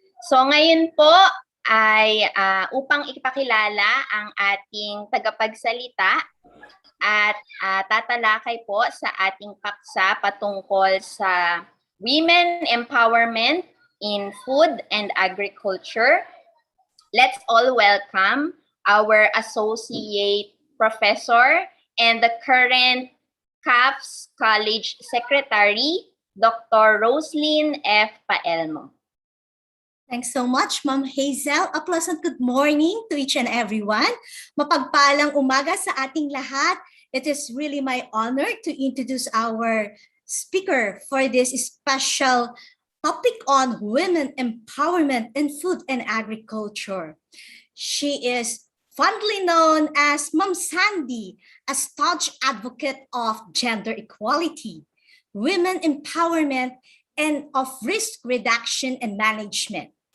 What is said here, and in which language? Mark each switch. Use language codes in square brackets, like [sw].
[tl] So ngayon po ay upang ipakilala ang ating tagapagsalita at tatalakay po sa ating paksa patungkol sa [en] women empowerment in food and agriculture. Let's all welcome our associate professor and the current CAFS College Secretary, Dr. Roslyn F. Paelmo. Thanks so much, Ma'am Hazel. A pleasant good morning to each and everyone. [tl] Mapagpalang umaga sa ating lahat. [en] It is really my honor to introduce our speaker for this special topic on women empowerment in food and agriculture. She is fondly known as Ma'am Sandy, a staunch advocate of gender equality, women empowerment, and of risk reduction and management.